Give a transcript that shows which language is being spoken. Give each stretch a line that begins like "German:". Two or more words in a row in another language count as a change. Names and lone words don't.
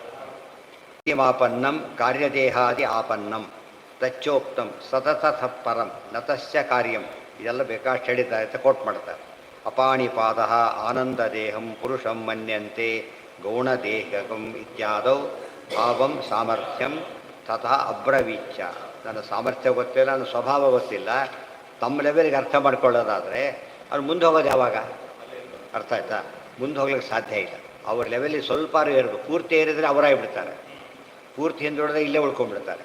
Sanskrit: ಮಾಪನ್ನಂ ಕಾರ್ಯದೇಹಾದಿ ಆಪನ್ನಂ ತಚ್ಚೋಕ್ತಂ ಸತತ ಪರಂ ನತಸ್ಯ ಕಾರ್ಯಂ.
Kannada: ಇದೆಲ್ಲ ಬೇಕಾಷ್ಟು ಹೇಳಿದ್ದಾರೆ ಅಂತ ಕೋಟ್ ಮಾಡ್ತಾರೆ.
Sanskrit: ಅಪಾಣಿಪಾದ ಆನಂದದೇಹಂ ಪುರುಷಂ ಮನ್ಯಂತೆ ಗೌಣದೇಹಕಂ ಇತ್ಯಾದೌ ಭಾವಂ ಸಾಮರ್ಥ್ಯಂ ತಥಾ ಅಬ್ರವೀಚ್ಯ.
Kannada: ನನ್ನ ಸಾಮರ್ಥ್ಯ ಗೊತ್ತಿಲ್ಲ, ನನ್ನ ಸ್ವಭಾವ ಗೊತ್ತಿಲ್ಲ. ತಮ್ಮ ಲೆವೆಲ್ಗೆ ಅರ್ಥ ಮಾಡ್ಕೊಳ್ಳೋದಾದರೆ ಅವ್ರು ಮುಂದೆ ಹೋಗೋದು ಯಾವಾಗ? ಅರ್ಥ ಆಯ್ತಾ? ಮುಂದೆ ಹೋಗ್ಲಿಕ್ಕೆ ಸಾಧ್ಯ ಇಲ್ಲ. ಅವ್ರ ಲೆವೆಲಿಗೆ ಸ್ವಲ್ಪ ಏರಬೇಕು. ಪೂರ್ತಿ ಏರಿದರೆ ಅವರಾಗಿಬಿಡ್ತಾರೆ, ಪೂರ್ತಿ ಹಿಂದುಳಿದ್ರೆ ಇಲ್ಲೇ ಉಳ್ಕೊಂಡ್ಬಿಡ್ತಾರೆ.